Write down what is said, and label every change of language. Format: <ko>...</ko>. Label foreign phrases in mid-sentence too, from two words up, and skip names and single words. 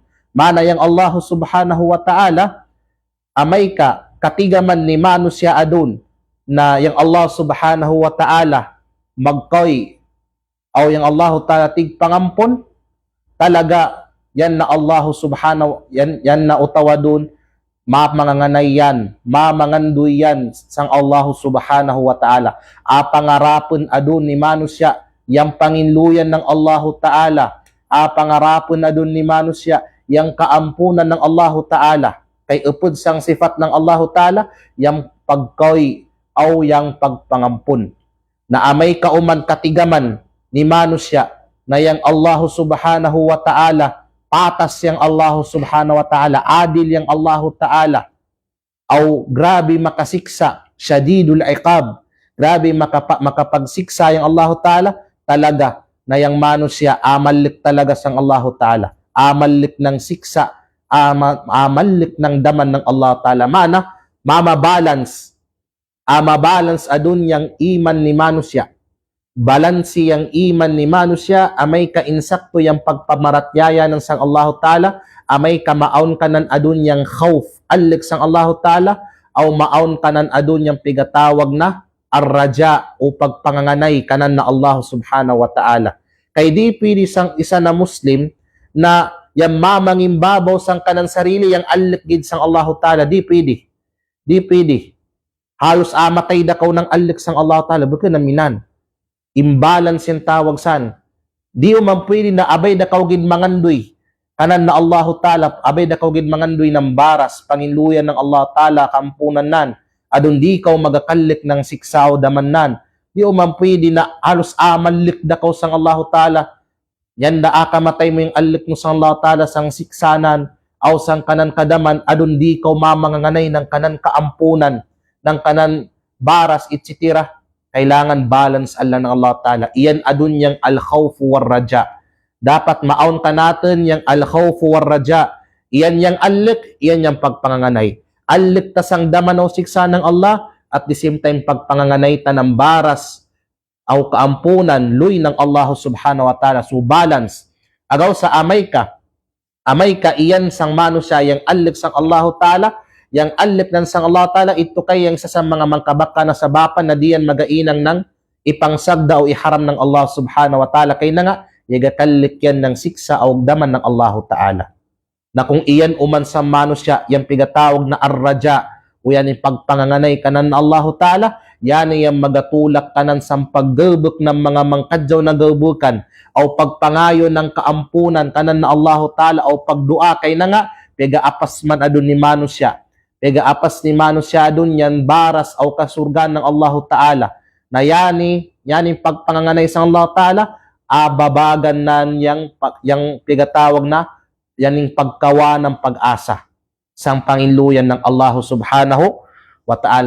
<sml>Mana yang</sml> <ar>الله سبحانه وتعالى,</ar> <sml>amay ka, katigaman ni manusya adun, na yang</sml> <ar>الله سبحانه وتعالى</ar> <sml>magkoy, aw yang</sml> <ar>الله تعالى</ar> <sml>tigpangampun, talaga, yan na</sml> <ar>الله سبحانه,</ar> <sml>yan na utawa dun, mamanganganay yan, mamanganduy yan sang</sml> <ar>الله سبحانه وتعالى.</ar> <sml>Apangarapon adun ni manusya, yang panginluyan ng</sml> <ar>الله تعالى,</ar> <sml>apangarapon adun ni manusya, yang kaampunan ng</sml> <ar>الله تعالى,</ar> <sml>kay upod sang sifat ng</sml> <ar>الله تعالى,</ar> <sml>yang pagkoy aw yang pagpangampun. Na amay kauman katigaman ni manusya, na yang</sml> <ar>الله سبحانه وتعالى,</ar> <sml>patas yang</sml> <ar>الله سبحانه وتعالى,</ar> <sml>adil yang</sml> <ar>الله تعالى,</ar> <sml>aw grabe makasiksa,</sml> <ar>شديد العقاب,</ar> <sml>grabe makapagsiksa yang</sml> <ar>الله تعالى,</ar> <sml>talaga na yang manusya, amalik talaga sang</sml> <ar>الله تعالى,</ar> <sml>amalik ng siksa, amalik ng daman ng</sml> <ar>الله تعالى.</ar> <sml>Mana, mamabalance adun yang iman ni manusya, balansi yang iman ni manusya, amay ka insakto yang pagpamaratyaya ng sang</sml> <ar>الله تعالى,</ar> <sml>amay ka maun kanan adun yang khawf, alik sang</sml> <ar>الله تعالى,</ar> <sml>aw maun kanan adun yang pigatawag na ar-raja o pagpanganganay kanan na</sml> <ar>الله سبحانه وتعالى.</ar> <sml>Kay di pwede sang isa na Muslim na yang mamangimbabaw sang kanan sarili yang alikgid sang</sml> <ar>الله تعالى,</ar> <sml>di pwede. Di pwede. Halos amatay da kaw ng alik sang</sml> <ar>الله تعالى,</ar> <sml>bukan naminan. Imbalance yung tawag san. Di man pwede na abay da kaw gid mangandoy kanan na</sml> <ar>الله تعالى,</ar> <sml>abay da kaw gid mangandoy ng baras, panginluyan ng</sml> <ar>الله تعالى,</ar> <sml>kampunan nan, adun di kaw magakalik ng siksaw daman nan. Di man pwede na halos amalik da kaw sang</sml> <ar>الله تعالى,</ar> <sml>yan da akamatay mo yung alik mo sang</sml> <ar>الله تعالى,</ar> <sml>sang siksanan, aw sang kanan kadaman, adun di kaw mamanganganay ng kanan kaampunan, ng kanan baras, etc. Kailangan balance Allah ng</sml> <ar>الله تعالى.</ar> <sml>Iyan adun yang</sml> <ar>الخوف والرجاء.</ar> <sml>Dapat maun ka natin yang</sml> <ar>الخوف والرجاء.</ar> <sml>Iyan yang alik, iyan yang pagpanganganay. Alik tasang daman o siksa ng Allah,</sml> <en>at the same time</en> <sml>pagpanganganay ta ng baras o kaampunan, luy ng</sml> <ar>الله سبحانه وتعالى.</ar> <sml>So balance. Agaw sa amay ka iyan sang manusya, yang alik sang</sml> <ar>الله تعالى,</ar> <sml>yang alik ng sang</sml> <ar>الله تعالى,</ar> <sml>ito kay yang sa mga mangkabaka na sabapan na diyan magainang ng ipangsagda o iharam ng</sml> <ar>الله سبحانه وتعالى.</ar> <sml>Kay na nga, yagakalik yan ng siksa o daman ng</sml> <ar>الله تعالى.</ar> <sml>Na kung iyan uman sa manusya, yang pigatawag na ar-raja o yan yung pagpanganganay kanan na</sml> <ar>الله تعالى,</ar> <sml>yan yung magatulak kanan sa paggabok ng mga mangkadyaw na gabukan o pagpangayo ng kaampunan kanan na</sml> <ar>الله تعالى</ar> <sml>o pagdua kay na nga pega apas man adun ni manusya pega apas ni manusya adun yan baras o kasurgan ng</sml> <ar>الله تعالى</ar> <sml>na yani pagpanganganay sa</sml> <ar>الله تعالى</ar> <sml>babagan nan yang pigatawag na yaning pagkawa ng pag-asa sang pangiluyan ng</sml> <ar>الله سبحانه وتعالى.</ar>